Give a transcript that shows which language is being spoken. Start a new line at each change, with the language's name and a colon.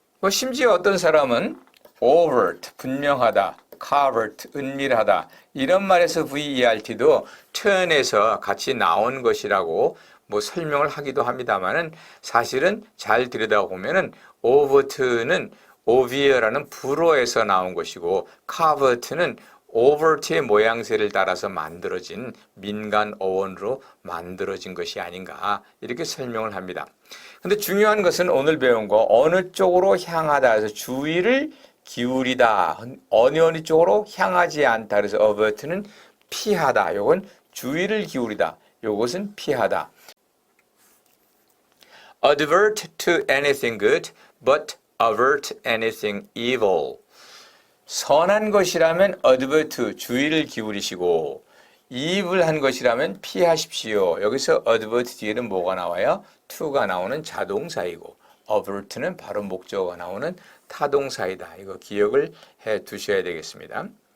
Korean: 심지어 어떤 사람은 overt, 분명하다, covert, 은밀하다 이런 말에서 VERT도 turn에서 같이 나온 것이라고 설명을 하기도 합니다만은 사실은 잘 들여다보면은 overt는 over라는 불어에서 나온 것이고 covert는 overt의 모양새를 따라서 만들어진 민간 어원으로 만들어진 것이 아닌가 이렇게 설명을 합니다. 근데 중요한 것은 오늘 배운 거 어느 쪽으로 향하다 해서 주의를 기울이다. 어느 쪽으로 향하지 않다. 그래서 avert는 피하다. 요건 주의를 기울이다. 요것은 피하다.
English: Advert to anything good, but avert anything evil.
Korean: 선한 것이라면 advert, 주의를 기울이시고 evil한 것이라면 피하십시오. 여기서 advert 뒤에는 뭐가 나와요? to가 나오는 자동사이고 avert는 바로 목적어가 나오는 타동사이다. 이거 기억을 해 두셔야 되겠습니다.